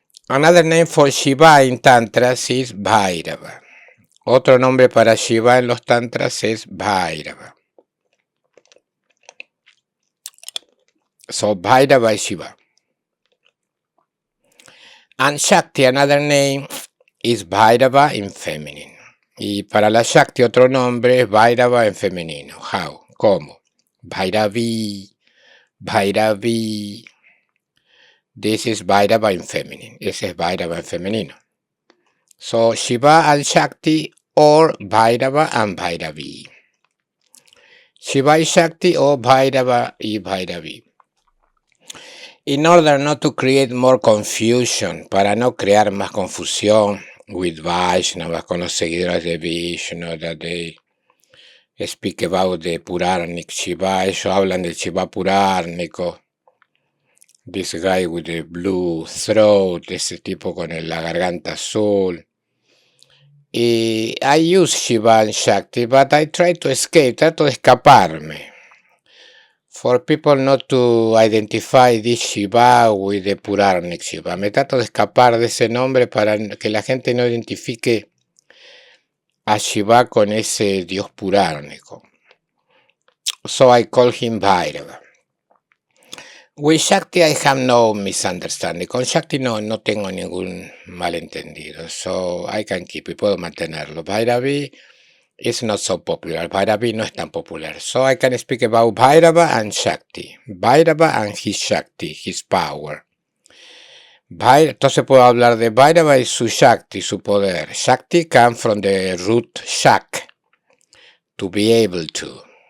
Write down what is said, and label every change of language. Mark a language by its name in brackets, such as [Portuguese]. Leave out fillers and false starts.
[English] Another name for Shiva in Tantras is Bhairava. [Spanish] Otro nombre para Shiva en los Tantras es Bhairava. [English] So Bhairava is Shiva. And Shakti, another name, is Bhairava in feminine. [Spanish] Y para la Shakti otro nombre es Bhairava en femenino. [English] How? [Spanish] ¿Cómo? [English] Bhairavi, Bhairavi. This is Bhairava in feminine. [Spanish] Ese es Bhairava en femenino. [English] So Shiva and Shakti or Bhairava and Bhairavi. Shiva y Shakti or Bhairava y Bhairavi. In order not to create more confusion, [Spanish] para no crear más confusión [English] with Vaishnavas, [Spanish] con los seguidores de Vishnu, [English] that they speak about the Puranic Shiva, [Spanish] ellos hablan del Shiva purárnico. [English] This guy with the blue throat, [Spanish] ese tipo con la garganta azul. [English] Y I use Shiva and Shakti, but I try to escape, [Spanish] trato de escaparme. [English] For people not to identify this Shiva with the Puranic Shiva. [Spanish] Me trato de escapar de ese nombre para que la gente no identifique a Shiva con ese dios purárnico. [English] So I call him Bhairava. With Shakti I have no misunderstanding. [Spanish] Con Shakti no tengo ningún malentendido. [English] So I can keep it, [Spanish] puedo mantenerlo. [English] Bhairavi is not so popular. [Spanish] Bhairavi no es tan popular. [English] So I can speak about Bhairava and Shakti. Bhairava and his Shakti, his power. [Spanish] Entonces puedo hablar de Bhairava y su Shakti, su poder. [English] Shakti comes from the root Shak, to be able to.